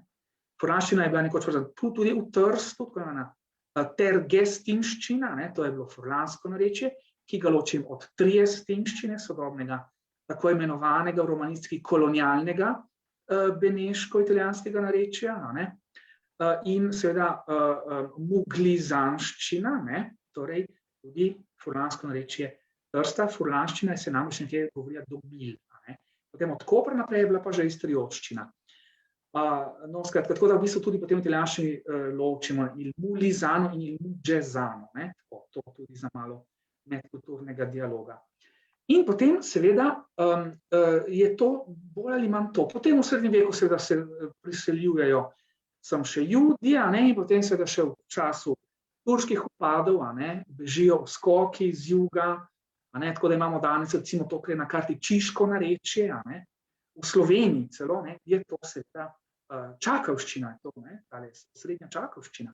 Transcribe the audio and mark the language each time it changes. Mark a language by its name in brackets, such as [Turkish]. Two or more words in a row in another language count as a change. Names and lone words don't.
[Slovenian] Furlanščina je bila nekoč tudi v Trstu, tako imena tergestinščina, to je bilo furlansko narečje, ki ga ločim od triestinščine, sodobnega, tako imenovanega v romanistiki kolonialnega beneško-italijanskega narečja, in seveda muglizanščina, torej tudi furlansko narečje Trsta, furlanščina se namreč nekje govorila do Mil. Potem od Kopra naprej je bila pa že istriotščina. Skratka, tako da v bistvu tudi potem v italijanščini ločimo [Italian] il mulizano [Slovenian] in [Italian] il mugezano, [Slovenian] to tudi za malo medkulturnega dialoga. In potem seveda je to bolj ali manj to. Potem v srednjem veku seveda se priseljujejo sem še Judi, in potem seveda še v času turških upadov, bežijo skoki z juga, tako da imamo danes recimo to, kar je na karti Čiško narečje, v Sloveniji celo, je to seveda Čakavščina, srednja Čakavščina.